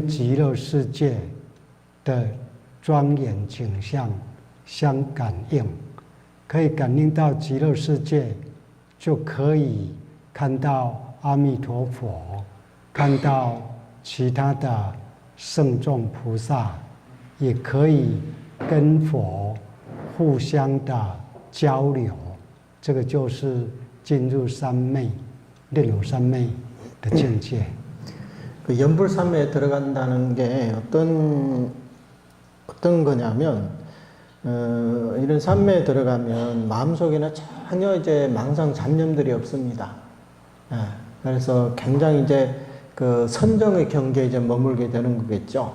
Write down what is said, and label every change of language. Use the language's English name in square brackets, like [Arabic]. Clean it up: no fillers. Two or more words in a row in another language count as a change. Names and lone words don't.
[Chinese] 极乐世界的庄严景象相感应，可以感应到极乐世界，就可以看到阿弥陀佛，看到其他的圣众菩萨，也可以跟佛互相的交流，这个就是进入三昧、念有三昧的境界。 [Korean] 그 연불삼매에 들어간다는 게 어떤 거냐면 이런 삼매에 들어가면 마음속에는 전혀 이제 망상 잡념들이 없습니다. 그래서 굉장히 이제 그 선정의 경계에 이제 머물게 되는 거겠죠.